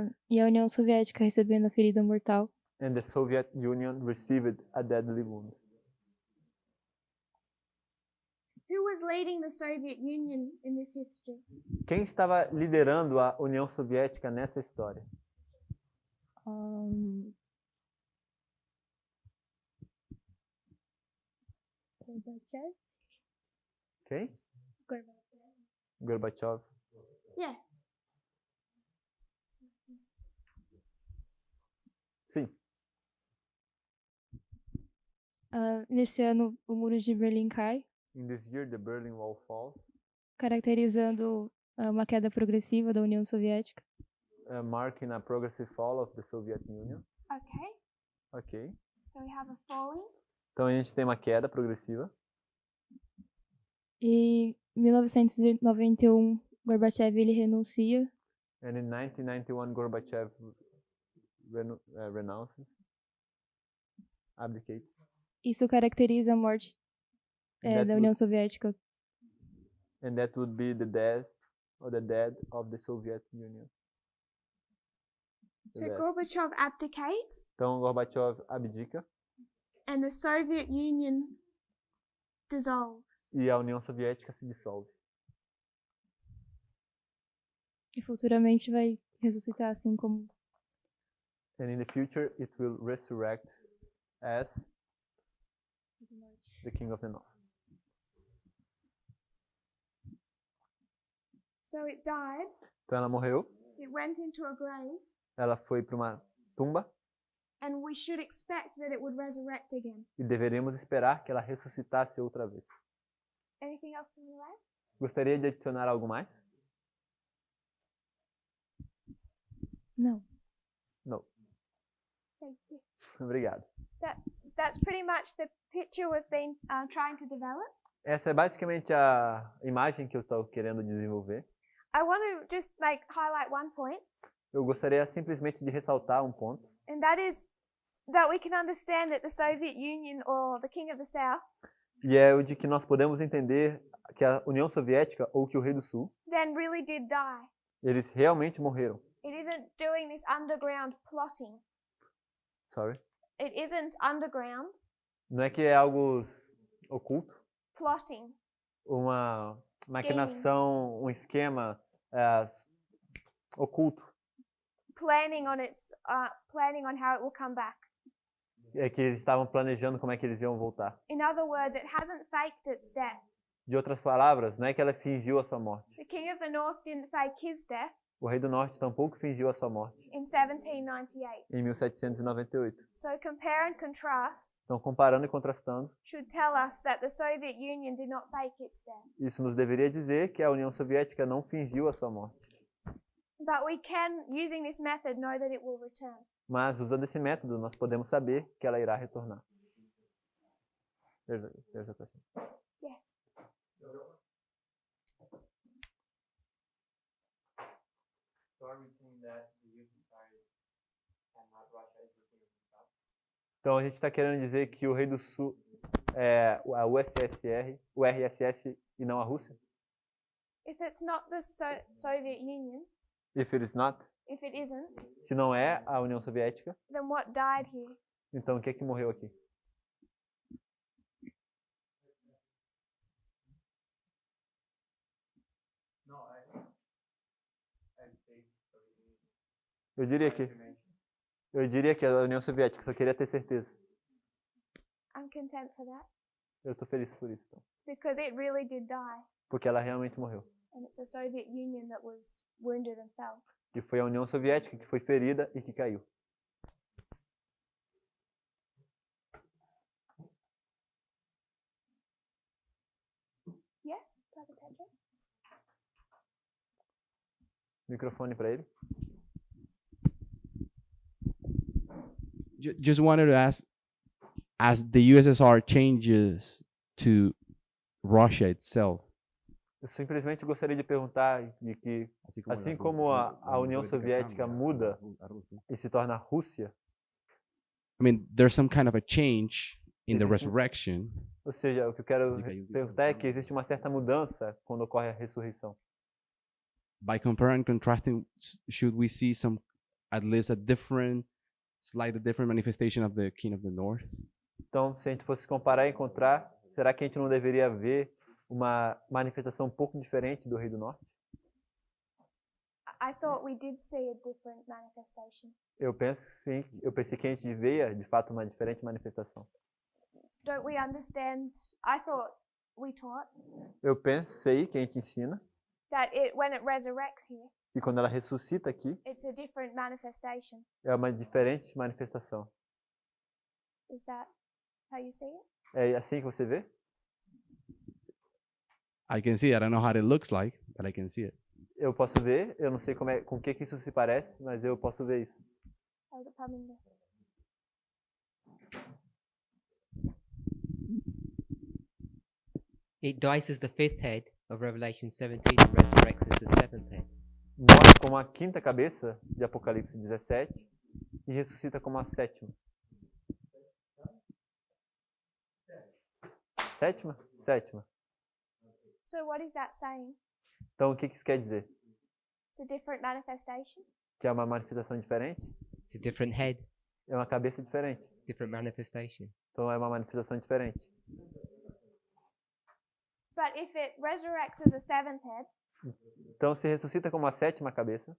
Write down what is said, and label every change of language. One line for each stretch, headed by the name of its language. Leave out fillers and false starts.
Portuguese: E a União Soviética recebendo a ferida mortal.
English: And the Soviet Union received a deadly wound. Who was leading the Soviet Union in this history?
Portuguese: Quem estava liderando a União Soviética nessa história?
English: Gorbachev?
Portuguese: Quem? Gorbachev.
English: Yeah.
Portuguese: Sim. Nesse ano, o Muro de Berlim cai,
English: In this year, the Berlin Wall falls,
Portuguese: caracterizando uma queda progressiva da União Soviética.
English: Marking a progressive fall of the Soviet Union. Okay,
Portuguese: Ok.
English: so we have a falling.
Portuguese: Então a gente tem uma queda progressiva. E em 1991, Gorbachev ele renuncia.
English: And in 1991, Gorbachev renounces, abdicates.
Portuguese: Isso caracteriza a morte
English: That
Portuguese: da
English: would-
Portuguese: União Soviética.
English: And that would be the death of the Soviet Union. So Death. Gorbachev abdicates
Portuguese: Então Gorbachev abdica
English: and the Soviet Union dissolves.
Portuguese: e a União Soviética se dissolve. E futuramente vai ressuscitar assim como
English: And in the future, it will resurrect as the King of the North. So it died,
Portuguese: Então ela morreu,
English: it went into a grave,
Portuguese: ela foi para uma tumba
English: and we should expect that it would resurrect again.
Portuguese: e deveríamos esperar que ela ressuscitasse outra vez.
English: Anything else you want to add?
Portuguese: Gostaria de adicionar algo mais? não. Não.
English: Thank you.
Portuguese: Obrigado.
English: That's pretty much the picture we've been trying to develop.
Portuguese: Essa é basicamente a imagem que eu estou querendo desenvolver.
English: I want to just highlight one point,
Portuguese: Eu gostaria simplesmente de ressaltar um ponto,
English: and that is that we can understand that the Soviet Union or the King of the South
Portuguese: e é o de que nós podemos entender que a União Soviética ou que o Rei do Sul,
English: then really did die.
Portuguese: eles realmente morreram.
English: It isn't doing this underground plotting. Sorry. It isn't underground
Portuguese: Não é que é algo oculto,
English: plotting.
Portuguese: uma maquinação, um esquema oculto,
English: Planning on how it will come back.
Portuguese: é que eles estavam planejando como é que eles iam voltar.
English: In other words, it hasn't faked its death.
Portuguese: De outras palavras, não é que ela fingiu a sua morte.
English: The King of the North didn't fake his death
Portuguese: O Rei do Norte tampouco fingiu a sua morte
English: in 1798.
Portuguese: em 1798.
English: So compare and contrast
Portuguese: Então, comparando e contrastando,
English: should tell us that the Soviet Union did not fake its death.
Portuguese: isso nos deveria dizer que a União Soviética não fingiu a sua morte.
English: But we can, using this method, know that it will return.
Portuguese: Mas, usando esse método, nós podemos saber que ela irá retornar.
English: There's a question. Yes. So are we saying that the USSR and not Russia is the king of the South?
Portuguese: Então, a gente está querendo dizer que o Rei do Sul é a USSR, o RSS e não a Rússia?
English: If it's not the Soviet Union, If it is not, if it isn't,
Portuguese: se não é a União Soviética,
English: then what died here?
Portuguese: então o que é que morreu aqui?
English: No, I say
Portuguese: Eu diria que a União Soviética, só queria ter certeza.
English: I'm content for that
Portuguese: Eu estou feliz por isso, então,
English: because it really did die,
Portuguese: porque ela realmente morreu.
English: and it's the Soviet Union that was wounded and fell.
Portuguese: E foi a União Soviética que foi ferida e que caiu.
English: Yes, Brother Pedro?
Portuguese: Microfone para ele.
English: Just wanted to ask, as the USSR changes to Russia itself,
Portuguese: Eu simplesmente gostaria de perguntar de que, assim como a União Soviética muda e se torna Rússia,
English: I mean, there's some kind of a change in the
Portuguese: Existe-
English: resurrection.
Portuguese: ou seja, o que eu quero Sim, caiu. perguntar é que existe uma certa mudança quando ocorre a ressurreição.
English: By comparing and contrasting, should we see some, at least a different, slightly different manifestation of the King of the North?
Portuguese: Então, se a gente fosse comparar e encontrar, será que a gente não deveria ver uma manifestação um pouco diferente do Rei do Norte?
English: I thought we did see a different manifestation.
Portuguese: Eu penso sim, eu pensei que a gente veia de fato uma diferente manifestação.
English: Don't we understand? I thought we taught
Portuguese: Eu pensei que a gente ensina
English: that when it resurrects here,
Portuguese: que quando ela ressuscita aqui,
English: it's a different manifestation.
Portuguese: é uma diferente manifestação.
English: Is that How you see it?
Portuguese: É assim que você vê?
English: I can see it. I don't know how it looks like, but I can see it.
Portuguese: Eu posso ver, eu não sei com o que isso se parece, mas eu posso ver isso.
English: Hold it, palm in there. It dies as the fifth head of Revelation 17 and resurrects as the seventh head.
Portuguese: Morre como a quinta cabeça de Apocalipse 17 e ressuscita como a sétima. Sétima? Sétima.
English: So what is that saying?
Portuguese: Então o que isso quer dizer?
English: It's a different manifestation?
Portuguese: Que é uma manifestação diferente?
English: It's a different head,
Portuguese: É uma cabeça diferente.
English: different manifestation.
Portuguese: Então é uma manifestação diferente.
English: But if it resurrects as a seventh head,
Portuguese: Então se ressuscita como a sétima cabeça,